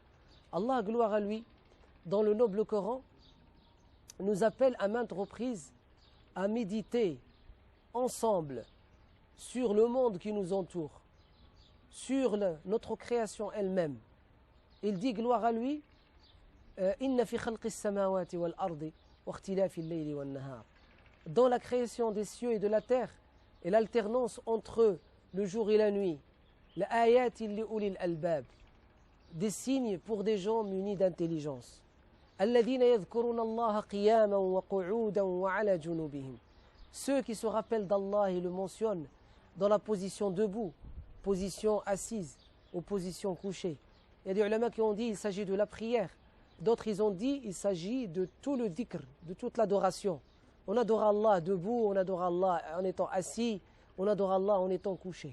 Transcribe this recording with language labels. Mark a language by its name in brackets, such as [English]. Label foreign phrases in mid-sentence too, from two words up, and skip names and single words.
[French] Allah, gloire à lui, dans le noble Coran, nous appelle à maintes reprises à méditer ensemble sur le monde qui nous entoure, sur notre création elle-même. Il dit, gloire à lui, [Arabic] إن في خلق السماوات والأرض واختلاف الليل والنهار. [French] Dans la création des cieux et de la terre et l'alternance entre le jour et la nuit, [Arabic] لآيات لأولي الألباب, [French] des signes pour des gens munis d'intelligence. [Arabic] الذين يذكرون الله قياما وقعودا وعلى جنوبهم. [French] Ceux qui se rappellent d'Allah et le mentionnent dans la position debout, position assise ou position couchée. Il y a des ulama qui ont dit qu'il s'agit de la prière. D'autres ils ont dit qu'il s'agit de tout le dhikr, de toute l'adoration. On adore Allah debout, on adore Allah en étant assis, on adore Allah en étant couché.